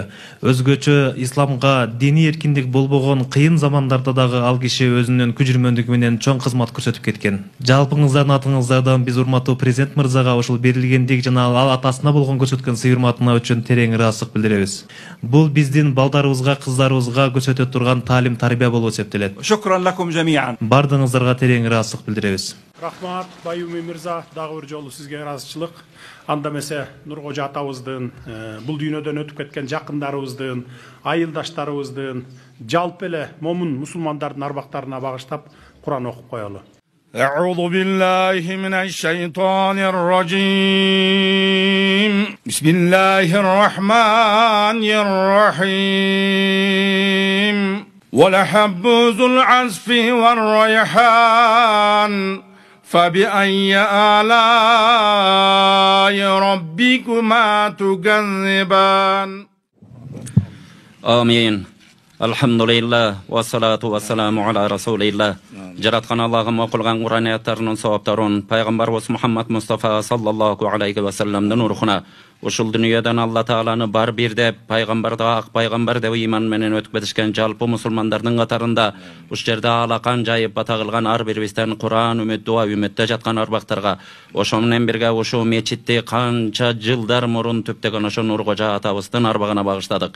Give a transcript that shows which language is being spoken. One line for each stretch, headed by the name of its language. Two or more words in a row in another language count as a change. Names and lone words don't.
Kyrgyz: Өзгөчө исламга диний эркиндик болбогон кыйын замандарда дагы ал киши өзүнүн күжүрмөндүгү менен чоң кызмат көрсөтүп кеткен. Жалпыңыздардын атыңыздардан биз урматтуу президент мырзага ушул берилгендик жана ал атасына болгон көрсөткөн сый урматына үчүн терең ыраазычылык билдиребиз. Бул биздин балдарыбызга, кыздарыбызга көрсөтө турган таалим тарбия болуп эсептелет.
Arabic: شكرا لكم جميعا.
Kyrgyz: Бардыгыңыздарга терең ыраазычылык билдиребиз. Рахмат, Байуми мырза, дагы бир жолу сизге ыраазычылык. Анда эмесе Нуркожо атабыздын, бул дүйнөдөн өтүп кеткен жакындарыбыздын, айылдаштарыбыздын, жалпы эле момун мусулмандардын арбактарына багыштап Куран окуп коелу.
Arabic: أعوذ بالله من الشيطان الرجيم بسم الله الرحمن الرحيم ولحب ذو العصف والريحان فبأي آلاء ربكما تكذبان آمين الحمد لله والصلاة والسلام على رسول الله
Kyrgyz: жараткан Аллахым окулган Куран аяттарынын саваптарын пайгамбарыбыз Мухаммад Мустафа
Arabic: صلى الله عليه وسلم
Kyrgyz: рухуна ушул дүйнөдөн Алла Тааланы бар бир деп, пайгамбарды ак пайгамбар деп ыйман менен өтүп кетишкен жалпы мусулмандардын катарында уш жерде алакан жайып бата кылган ар бирибизден Куран үмүт дуа үмүттө жаткан арбактарга ошо менен бирге ушул мечитти канча жылдар мурун түптөгөн ошо Нуркожо атабыздын арбагына багыштадык.